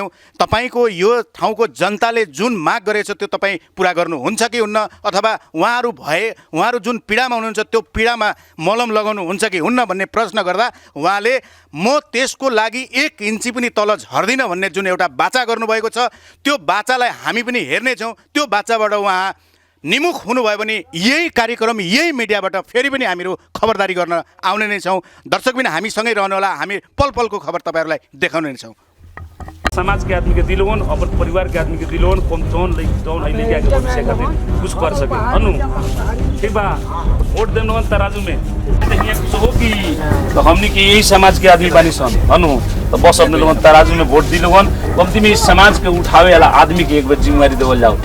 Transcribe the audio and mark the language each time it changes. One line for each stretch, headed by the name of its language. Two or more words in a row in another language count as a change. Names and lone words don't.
Nepali: तपाईँको यो ठाउँको जनताले जुन माग गरेछ त्यो तपाईँ पुरा गर्नुहुन्छ कि हुन्न, अथवा उहाँहरू जुन पीडामा हुनुहुन्छ त्यो पीडामा मलम लगाउनुहुन्छ कि हुन्न भन्ने प्रश्न गर्दा उहाँले म त्यसको लागि 1 इन्ची पनि तल झर्दिनँ भन्ने जुन एउटा बाचा गर्नुभएको छ, त्यो बाचालाई हामी पनि हेर्नेछौँ। त्यो बाचाबाट उहाँ निमुख हुनुभयो भने यही कार्यक्रम, यही मिडियाबाट फेरि पनि हामीहरू खबरदारी गर्न आउने नै छौँ। दर्शकबिन, हामीसँगै रहनुहोला, हामी पल पलको खबर तपाईँहरूलाई देखाउने नै छौँ।
Bhojpuri: समाज के आदमी के दिलोन, अपन परिवार के आदमी के दिलोन, कौन जौन है लेके आके भविष्य खातिर कुछ कर सके। अनु ठीक बा, वोट देम लोगन तराजू में यहाँ कुछ हो कि तो हमने के यही समाज के आदमी बानी सन। अनु तो बस अपने लोगन तराजू में वोट दी लोगन, कमती में इस समाज के उठावे वाला आदमी की एक बार जिम्मेवारी देवल जाओ।